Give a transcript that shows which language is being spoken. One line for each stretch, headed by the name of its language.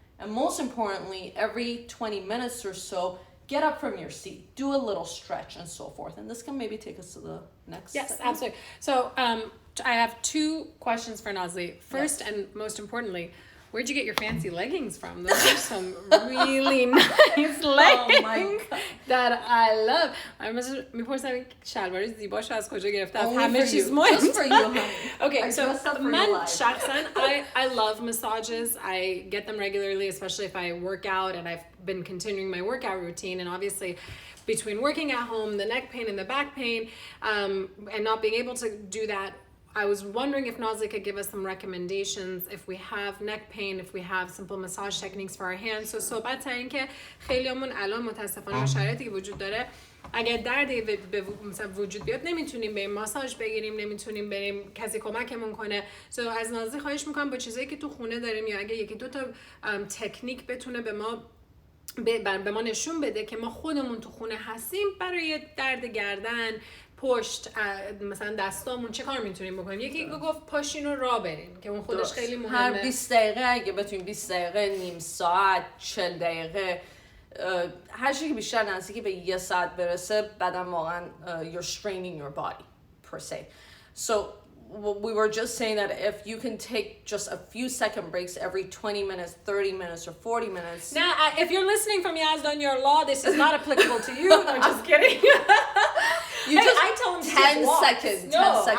English: And most importantly, every 20 minutes or so, get up from your seat, do a little stretch and so forth. And this can maybe take us to the next Yes, segment. absolutely. So I have two questions for Nazly. First, yes, and most importantly, where'd you get your fancy leggings from? Those are some really nice leggings that I love.
Persian: میپرسم شلوار زیباشو از کجا گرفته؟ از همه چیز مهم.
English: Just for you, honey. Okay, so
Persian: من شخصا
English: I love massages. I get them regularly, especially if I work out, and I've been continuing my workout routine. And obviously, between working at home, the neck pain and the back pain, and not being able to do that, I was wondering if Nazly could give us some recommendations if we have neck pain, if we have simple massage techniques for our hands.
Persian: So صحبت سر این که خیلیامون الان متاسفانه شرایطی که وجود داره، اگر دردی مثلا وجود بیاد نمیتونیم بریم ماساژ بگیریم، نمیتونیم بریم کسی کمکمون کنه. So از نازلی خواهش میکنم با چیزایی که تو خونه داریم، یا اگه یکی دو تا تکنیک بتونه به ما نشون بده که ما خودمون تو خونه هستیم برای درد گردن، پشت، مثلا دستامون چه کار میتونیم بکنیم. یکی گفت پاشین و راه برین که اون خودش خیلی مهمه. هر 20 دقیقه اگه بتونیم 20 دقیقه، نیم ساعت، 40 دقیقه، هر چیزی که بیشتر نزدیکی به یه ساعت برسه، بعدم واقعا
English: you're straining your body per se. So we were just saying that if you can take just a few second breaks every 20 minutes, 30 minutes, or 40 minutes. Now, if you're listening from Yazdanyar law, this is not applicable to you. I'm just kidding. I tell him to 10 take walks. seconds. No, 10 second